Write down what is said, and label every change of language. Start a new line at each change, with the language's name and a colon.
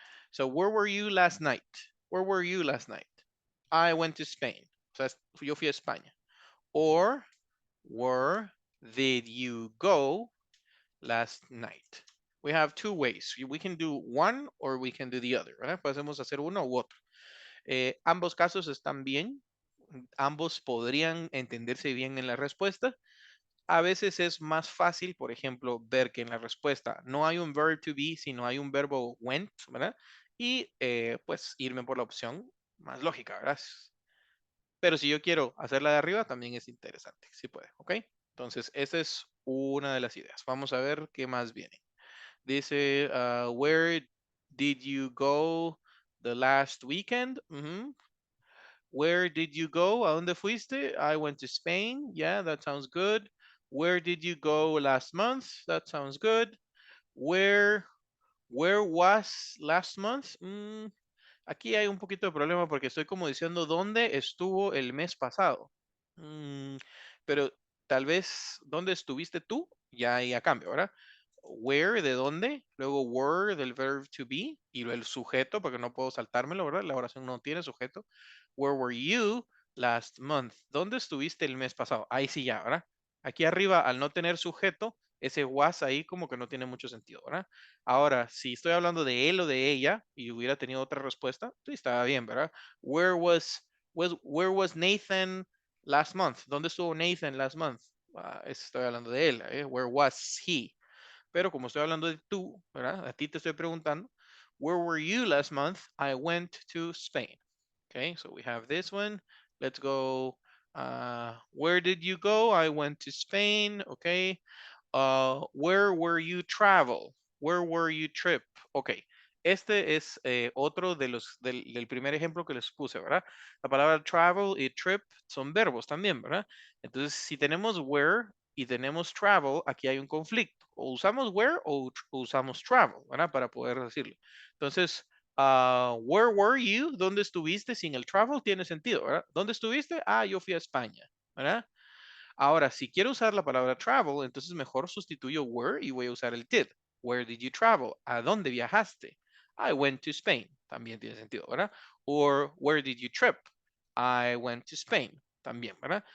English: So where were you last night? Where were you last night? I went to Spain.
Spanish: O sea, yo fui a España.
English: Or where did you go last night? We have two ways. We can do one or we can do the other, ¿verdad?
Spanish: Podemos hacer uno u otro. Ambos casos están bien. Ambos podrían entenderse bien en la respuesta. A veces es más fácil, por ejemplo, ver que en la respuesta no hay un verb to be, sino hay un verbo went, ¿verdad? Y pues irme por la opción más lógica, ¿verdad? Pero si yo quiero hacerla de arriba, también es interesante. Sí puede, ¿ok? Entonces, esa es una de las ideas. Vamos a ver qué más viene.
English: Dice, where did you go the last weekend? Where did you go?
Spanish: ¿A dónde fuiste?
English: I went to Spain. Yeah, that sounds good. Where did you go last month? That sounds good. Where was last month?
Spanish: Aquí hay un poquito de problema porque estoy como diciendo dónde estuvo el mes pasado. Pero tal vez dónde estuviste tú, ya ahí a cambio, ¿verdad? Where, de dónde, luego were del verb to be y luego el sujeto, porque no puedo saltármelo, ¿verdad? La oración no tiene sujeto.
English: Where were you last month?
Spanish: ¿Dónde estuviste el mes pasado? Ahí sí ya, ¿verdad? Aquí arriba, al no tener sujeto, ese was ahí como que no tiene mucho sentido, ¿verdad? Ahora, si estoy hablando de él o de ella y hubiera tenido otra respuesta, sí, estaba bien, ¿verdad?
English: Where was Nathan last month?
Spanish: ¿Dónde estuvo Nathan
English: last month?
Spanish: Estoy hablando de él, ¿eh?
English: Where was he?
Spanish: Pero como estoy hablando de tú, ¿verdad? A ti te estoy preguntando.
English: Where were you last month? I went to Spain. Okay, so we have this one. Let's go. Where did you go? I went to Spain. Okay. Where were you travel? Where were you trip?
Spanish: Ok, este es otro de del primer ejemplo que les puse, ¿verdad? La palabra travel y trip son verbos también, ¿verdad? Entonces, si tenemos where y tenemos travel, aquí hay un conflicto. O usamos where o usamos travel, ¿verdad? Para poder decirlo.
English: Entonces, where were you?
Spanish: ¿Dónde estuviste? Sin el travel tiene sentido, ¿verdad? ¿Dónde estuviste? Ah, yo fui a España, ¿verdad? Ahora, si quiero usar la palabra travel, entonces mejor sustituyo where y voy a usar el did.
English: Where did you travel?
Spanish: ¿A dónde viajaste?
English: I went to Spain.
Spanish: También tiene sentido, ¿verdad?
English: Or where did you trip? I went to Spain.
Spanish: También, ¿verdad?